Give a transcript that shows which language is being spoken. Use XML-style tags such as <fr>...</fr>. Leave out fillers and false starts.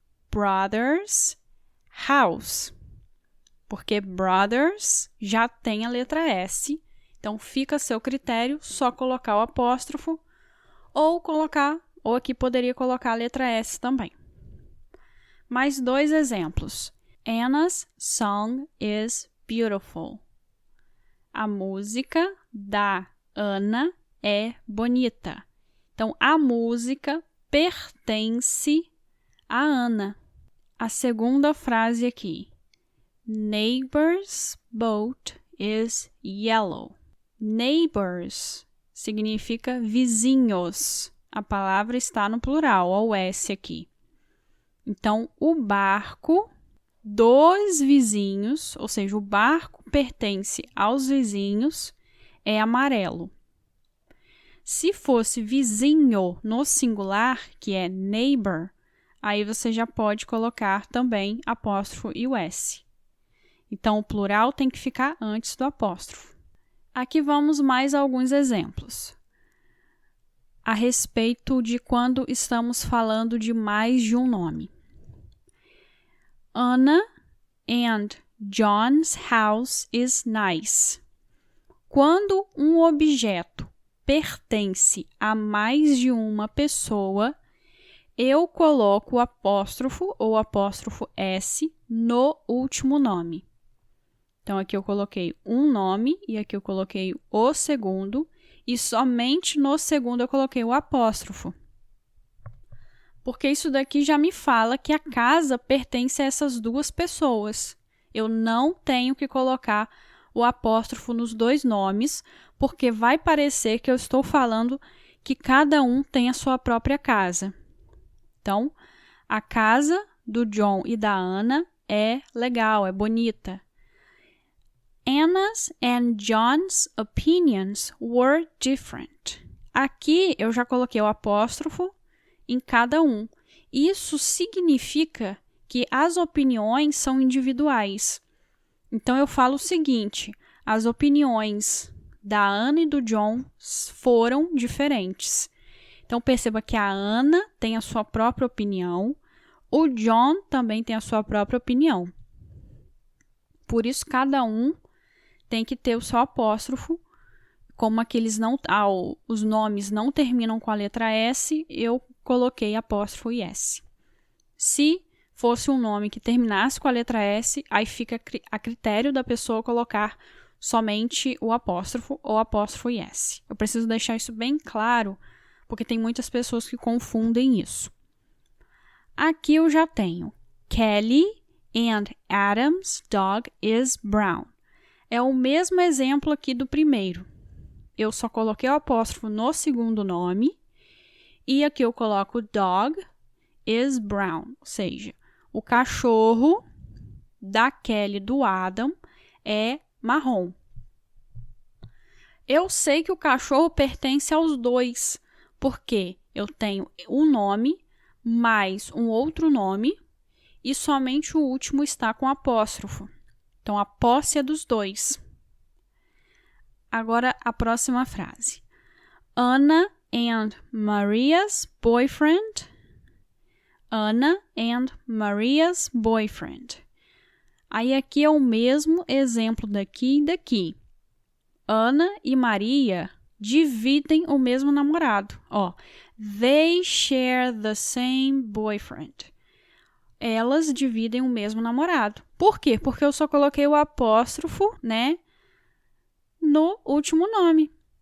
<en>Brother's house.</en> <pt>Porque brothers já tem a letra S. Então, fica a seu critério só colocar o apóstrofo ou aqui poderia colocar a letra S também. Mais 2 exemplos.</pt> <en>Anna's song is beautiful.</en> <pt>A música da Ana é bonita. Então, a música pertence a Ana. A segunda frase aqui.</pt> <en>Neighbor's boat is yellow.</en> <pt>Neighbors significa vizinhos. A palavra está no plural, ó, o S aqui. Então, o barco dos vizinhos, ou seja, o barco pertence aos vizinhos, é amarelo. Se fosse vizinho no singular, que é neighbor, aí você já pode colocar também apóstrofo e o S. Então, o plural tem que ficar antes do apóstrofo. Aqui vamos mais alguns exemplos a respeito de quando estamos falando de mais de um nome.</pt> <en>Anna and John's house is nice.</en> <pt>Quando um objeto pertence a mais de uma pessoa, eu coloco o apóstrofo ou apóstrofo S no último nome. Então, aqui eu coloquei um nome e aqui eu coloquei o segundo, e somente no segundo eu coloquei o apóstrofo. Porque isso daqui já me fala que a casa pertence a essas duas pessoas. Eu não tenho que colocar o apóstrofo nos dois nomes, porque vai parecer que eu estou falando que cada um tem a sua própria casa. Então, a casa do John e da Anna é legal, é bonita.</pt> <en>Anna's and John's opinions were different.</en> <pt>Aqui eu já coloquei o apóstrofo em cada um. Isso significa que as opiniões são individuais. Então, eu falo o seguinte: as opiniões da Anna e do John foram diferentes. Então, perceba que a Anna tem a sua própria opinião, o John também tem a sua própria opinião. Por isso, cada um tem que ter o seu apóstrofo. Como aqueles os nomes não terminam com a letra S, eu coloquei apóstrofo e S. Se fosse um nome que terminasse com a letra S, aí fica a critério da pessoa colocar somente o apóstrofo ou apóstrofo e S. Eu preciso deixar isso bem claro, porque tem muitas pessoas que confundem isso. Aqui eu já tenho</pt> <en>Kelly and Adam's dog is brown.</en> <pt>É o mesmo exemplo aqui do primeiro. Eu só coloquei o apóstrofo no segundo nome e aqui eu coloco</pt> <en>dog is brown,</en> <pt>ou seja, o cachorro da Kelly e do Adam é marrom. Eu sei que o cachorro pertence aos dois, porque eu tenho um nome mais um outro nome e somente o último está com apóstrofo. Então, a posse é dos dois. Agora, a próxima frase.</pt> <en>Anna and Maria's boyfriend. Anna and Maria's boyfriend.</en> <pt>Aí, aqui é o mesmo exemplo daqui e daqui. Ana e Maria dividem o mesmo namorado.</pt> <en>Ó, they share the same boyfriend.</en> <pt>Elas dividem o mesmo namorado. Por quê? Porque eu só coloquei o apóstrofo, né, no último nome.</pt>